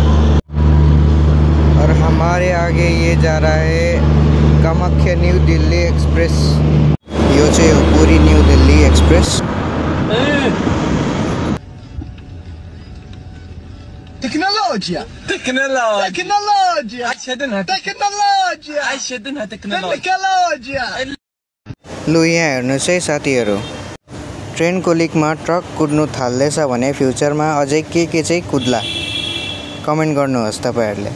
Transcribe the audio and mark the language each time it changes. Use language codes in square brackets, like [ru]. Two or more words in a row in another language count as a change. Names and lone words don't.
[hi] और हमारे आगे ये जा रहा है कामाख्या न्यू दिल्ली एक्सप्रेस। [ne] यो चाहिँ पूरी न्यू दिल्ली एक्सप्रेस। [ar] تكنولوجيا [ne] लु यहाँ हेर्नुहोस् है साथीहरू, ट्रेनको लिकमा ट्रक कुद्नु थाल्दैछ भने फ्युचरमा अझै के चाहिँ कुद्ला कमेन्ट गर्नुहोस् तपाईहरुले।